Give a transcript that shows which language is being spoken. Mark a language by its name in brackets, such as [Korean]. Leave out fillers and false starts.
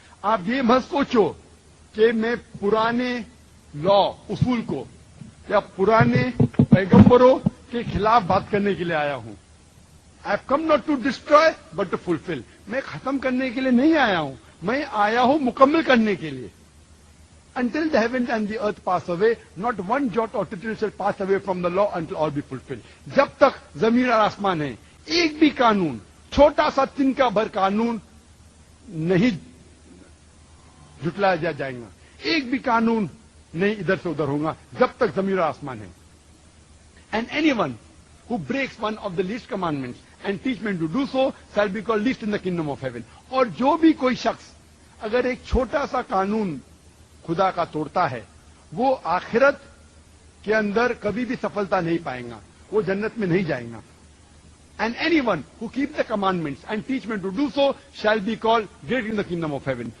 [Urdu] آپ یہ مت سوچو کہ میں پرانے لا اصول کو یا پرانے پیغمبروں کے خلاف بات کرنے کے لیے آیا ہوں. [English] I have come not to destroy but to fulfil. [Urdu] میں ختم کرنے کے لیے نہیں آیا ہوں, میں آیا ہوں مکمل کرنے کے لیے. [English] Until the heavens and the earth pass away, not one jot or tittle shall pass away from the law until all be fulfilled. [Urdu] جب تک زمین اور آسمان ہے, ایک بھی قانون, چھوٹا سا تنکا بھر قانون نہیں جھٹلایا جائے گا, ایک بھی قانون نہیں ادھر سے ادھر ہوگا جب تک زمین اور آسمان ہے. [English] And anyone who breaks one of the least commandments and teach men to do so shall be called least in the kingdom of heaven. [Urdu] اور جو بھی کوئی شخص اگر ایک چھوٹا سا قانون خدا کا توڑتا ہے, وہ آخرت کے اندر کبھی بھی سفلتا نہیں پائیں گا, وہ جنت میں نہیں جائیں گا. [English] And anyone who keep the commandments and teach men to do so shall be call great in the kingdom of heaven.